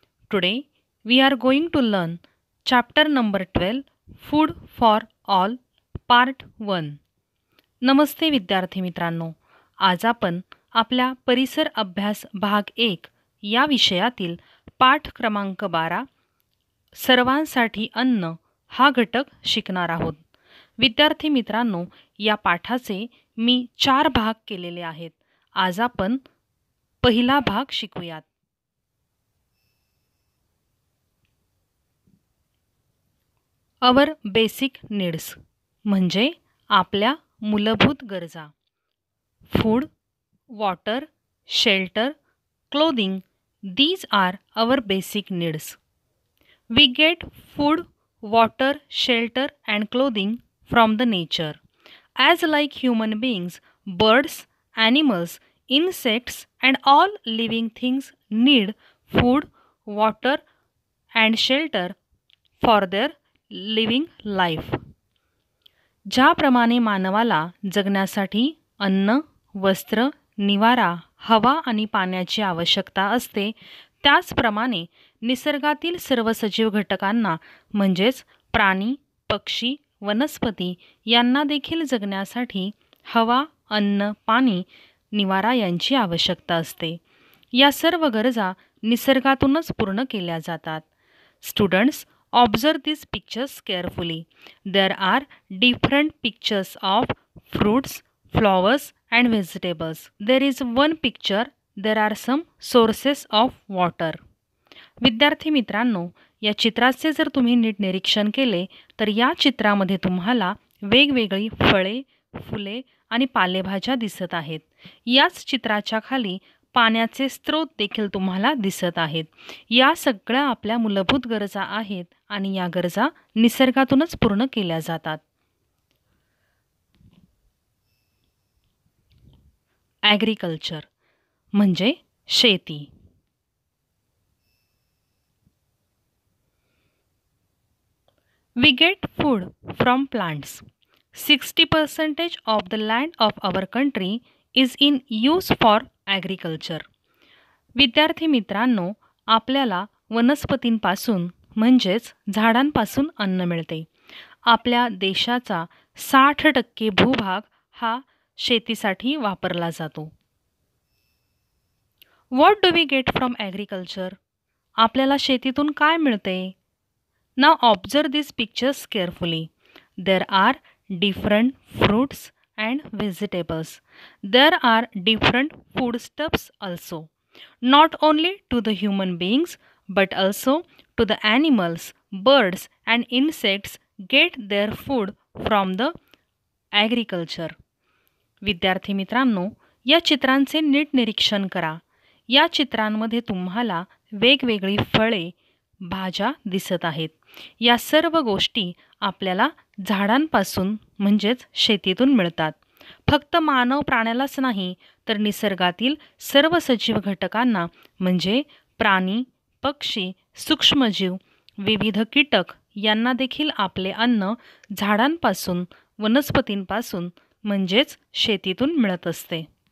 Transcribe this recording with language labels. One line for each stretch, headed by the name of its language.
English: Today, we are going to learn chapter number 12 Food for All, Part 1.
Marathi: नमस्ते विद्यार्थी मित्रांनो. आज आपण आपल्या परिसर अभ्यास भाग 1 या विषयातील पाठ क्रमांक 12 सर्वांसाठी अन्न हा घटक शिकणार आहोत. विद्यार्थी मित्रांनो, या पाठाचे मी 4 भाग केलेले आहेत. आज आपण पहिला भाग शिकूयात.
English: our basic needs
Marathi: म्हणजे आपल्या मूलभूत गरजा.
English: Food, water, shelter, clothing, these are our basic needs. We get food, water, shelter and clothing from the nature. As like human beings, birds, animals, insects and all living things need food, water and shelter for their living life.
Marathi: ज्याप्रमाणे मानवाला जगण्यासाठी अन्न, वस्त्र, निवारा, हवा आणि पाण्याची आवश्यकता असते, त्याचप्रमाणे निसर्गातील सर्व सजीव घटकांना म्हणजेच प्राणी, पक्षी, वनस्पती यांना देखील जगण्यासाठी हवा, अन्न, पाणी, निवारा यांची आवश्यकता असते. या सर्व गरजा निसर्गातूनच पूर्ण केल्या जातात.
English: Students, observe these pictures carefully. There are different pictures of fruits, flowers and vegetables. There is one picture. There are some sources of water.
Marathi: विद्यार्थी मित्रांनो, या चित्राचे जर तुम्ही नीट निरीक्षण केले तर या चित्रामध्ये तुम्हाला वेगवेगळी फळे, फुले आणि पालेभाज्या दिसत आहेत. याच चित्राच्या खाली पाण्याचे स्रोत देखील तुम्हाला दिसत आहेत. या सगळ्या आपल्या मूलभूत गरजा आहेत आणि या गरजा निसर्गातूनच पूर्ण केल्या जातात. ॲग्रिकल्चर म्हणजे शेती.
English: We get food from plants. 60% of the land of our country is in use for agriculture.
Marathi: विद्यार्थी मित्रांनो, आपल्याला वनस्पतींपासून म्हणजेच झाडांपासून अन्न मिळते. आपल्या देशाचा 60% भूभाग हा शेतीसाठी वापरला जातो.
English: What do we get from agriculture?
Marathi: आपल्याला शेतीतून काय मिळते?
English: Now observe these pictures carefully. There are different fruits and vegetables. There are different foodstuffs also. Not only to the human beings but also to the animals, birds and insects get their food from the agriculture.
Marathi: विद्यार्थी मित्रांनो, या चित्रांचे नीट निरीक्षण करा. या चित्रांमध्ये तुम्हाला वेगवेगळी फळे, भाज्या दिसत आहेत. या सर्व गोष्टी आपल्याला झाडांपासून म्हणजेच शेतीतून मिळतात. फक्त मानव प्राण्यालाच नाही तर निसर्गातील सर्व सजीव घटकांना म्हणजे प्राणी, पक्षी, सूक्ष्मजीव, विविध कीटक यांना देखील आपले अन्न झाडांपासून, वनस्पतींपासून म्हणजेच शेतीतून मिळत असते.